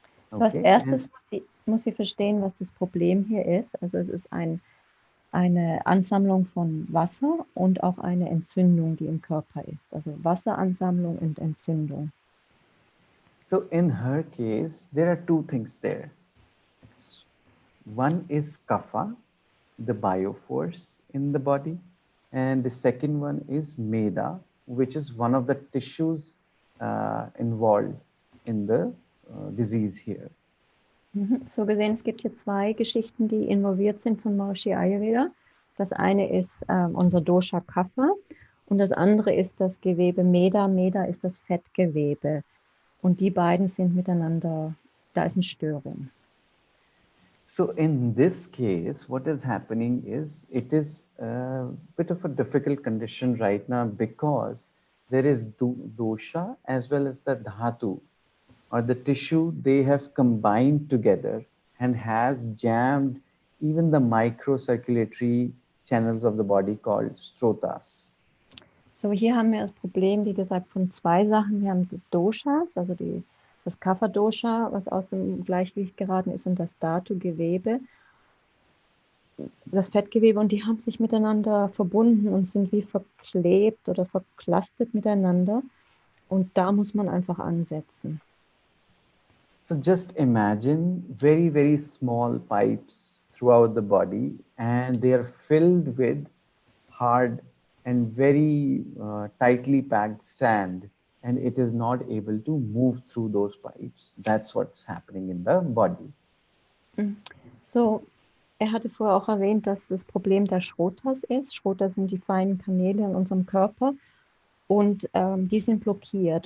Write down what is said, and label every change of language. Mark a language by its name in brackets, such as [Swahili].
[German] So als erstes muss sie verstehen, was das Problem hier ist. Also es ist eine Ansammlung von Wasser und auch eine Entzündung, die im Körper ist. Also Wasseransammlung und Entzündung. [English] So in her case, there are two things there. One is kapha, the bioforce in the body, and the second one is meda, which is one of the tissues involved in the disease here. [German] So gesehen, es gibt hier zwei Geschichten, die involviert sind von Maharishi Ayurveda. Das eine ist unser Dosha Kapha und das andere ist das Gewebe Meda. Meda ist das Fettgewebe. Und die beiden sind miteinander, da ist eine Störung. [English] So in this case, what is happening is, it is a bit of a difficult condition right now because there is dosha as well as the dhatu or the tissue, they have combined together and has jammed even the microcirculatory channels of the body called strotas. [German] So, hier haben wir das Problem, wie gesagt, von zwei Sachen. Wir haben die Doshas, also das Kapha-Dosha, was aus dem Gleichgewicht geraten ist, und das Dhatu-Gewebe, das Fettgewebe, und die haben sich miteinander verbunden und sind wie verklebt oder verklastet miteinander. Und da muss man einfach ansetzen. [English] So just imagine very, very small pipes throughout the body, and they are filled with hard and very tightly packed sand, and it is not able to move through those pipes. That's what's happening in the body. [German] So, hatte vorher auch erwähnt, dass das Problem der Schrotas ist. Schrotas sind die feinen Kanäle in unserem Körper, und die sind blockiert.